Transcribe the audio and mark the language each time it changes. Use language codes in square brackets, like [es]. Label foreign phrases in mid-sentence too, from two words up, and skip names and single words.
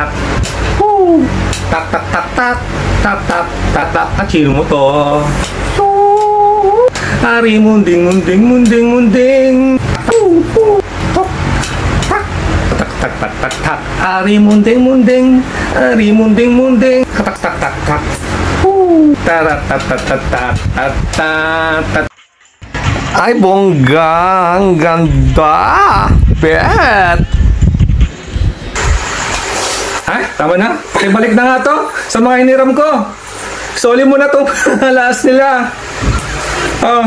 [tl] Tak tak tak tak tak tak tak tak. Akinomoto. Ari munding munding munding munding. Tak tak tak tak tak. Ari munding munding. Ari munding munding. Tak tak tak tak. Tarat tat tat tat tat tat. Ay, bongga! Ang ganda! Bet! Ay, tama na. Balik na nga to sa mga hiniram ko. Soli mo na itong laas nila. Oh.